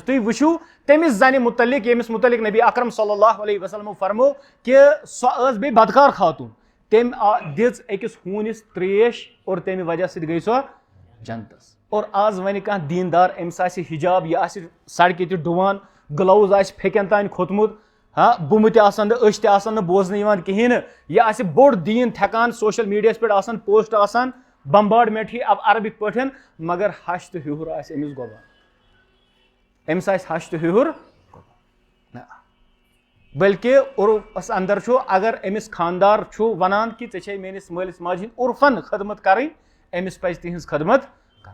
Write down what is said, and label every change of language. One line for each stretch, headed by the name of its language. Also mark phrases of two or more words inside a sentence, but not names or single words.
Kashmiri: تُہۍ وٕچھِو تٔمِس زنہِ مُتعلق ییٚمِس مُتعلق نبی اکرم
Arabic: صلی اللہ علیہ وسلمو
Kashmiri: فرمو کہِ سۄ ٲس بیٚیہِ بدکار خاتوٗن, تٔمۍ دِژ أکِس ہوٗنِس تریش اور تمہِ وجہ سۭتۍ گٔے سۄ جنتس. اور آز وَنہِ کانٛہہ دیٖندار أمِس آسہِ حِجاب, یہِ آسہِ سڑکہِ تہِ ڈُوان, گٕلوز آسہِ پھیٚکٮ۪ن تانۍ کھوٚتمُت, بُمہٕ تہِ آسن نہٕ, أچھ تہِ آسن نہٕ بوزنہٕ یِوان کِہینۍ نہٕ, یہِ آسہِ بوٚڑ دیٖن تھٮ۪کان,
English: social media
Kashmiri: پٮ۪ٹھ آسان پوسٹ آسان بمبارڈمنٹ ہی عربِک پٲٹھۍ, مگر ہش تہٕ ہیوٚر آسہِ أمِس گۄبان. أمِس آسہِ ہش تہٕ ہیوٚر نہ, بٔلکہِ عُرفس اندر چھُ اگر أمِس خاندار چھُ ونان کہِ ژےٚ چھے میٲنِس مٲلِس ماجہِ ہِنٛدۍ عُرفن خدمت کرٕنۍ, أمِس پزِ تِہنٛز خدمت کرٕنۍ.